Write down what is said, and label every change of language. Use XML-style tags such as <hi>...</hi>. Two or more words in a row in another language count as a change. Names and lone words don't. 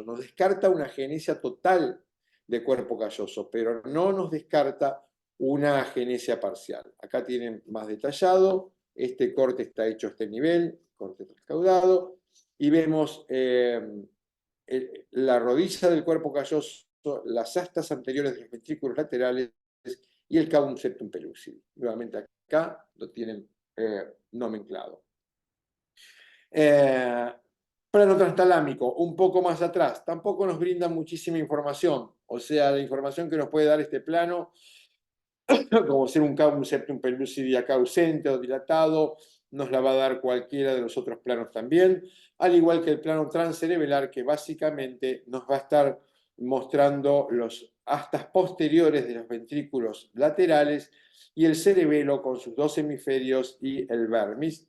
<es>Nos descarta una agenesia total de cuerpo calloso, pero no nos descarta una agenesia parcial. Acá tienen más detallado, este corte está hecho a este nivel, corte transcaudado, y vemos la rodilla del cuerpo calloso, las astas anteriores de los ventrículos laterales y el cavum septum pellucidum. Nuevamente acá lo tienen nomenclado. Plano transtalámico, un poco más atrás, tampoco nos brinda muchísima información. O sea, la información que nos puede dar este plano, como ser un cavum septum pellucidi acá ausente o dilatado, nos la va a dar cualquiera de los otros planos también, al igual que el plano transcerebelar, que básicamente nos va a estar mostrando los astas posteriores de los ventrículos laterales y el cerebelo con sus dos hemisferios y el vermis.</es>